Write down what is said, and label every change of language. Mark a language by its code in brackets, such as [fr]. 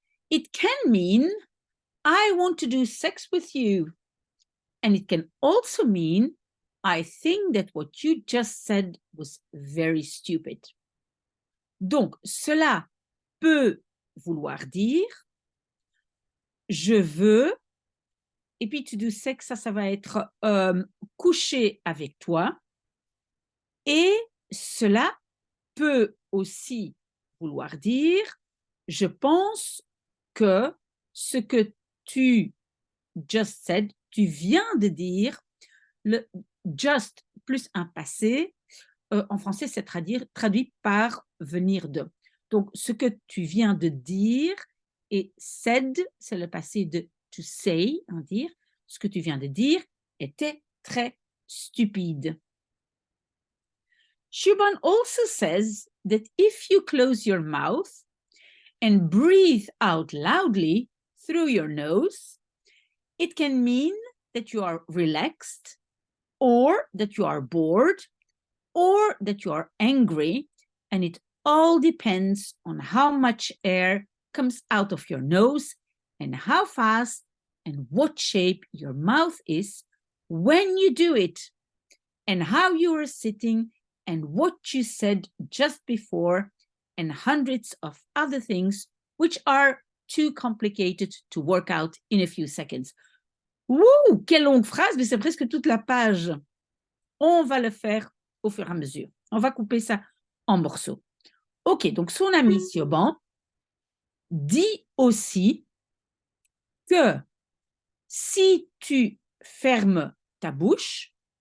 [en] It can mean I want to do sex with you. And it can also mean I think that what you just said was very stupid. [fr] Donc, cela peut vouloir dire je veux, et puis [en] to do sex, [fr] ça va être coucher avec toi. Et cela peut aussi vouloir dire je pense que ce que tu [en] just said, [fr] tu viens de dire, le just plus un passé, en français, c'est traduit par venir de. Donc, ce que tu viens de dire, et said, c'est le passé de [en] to say, [fr] dire. Ce que tu viens de dire était très stupide. [en] Schumann also says that if you close your mouth and breathe out loudly through your nose, it can mean that you are relaxed, or that you are bored, or that you are angry, and it all depends on how much air comes out of your nose and how fast and what shape your mouth is when you do it, and how you are sitting and what you said just before, and hundreds of other things which are too complicated to work out in a few seconds. [fr] Ouh, quelle longue phrase, mais c'est presque toute la page. On va le faire au fur et à mesure. On va couper ça en morceaux. Ok, donc son ami Siobhan dit aussi que si tu fermes ta bouche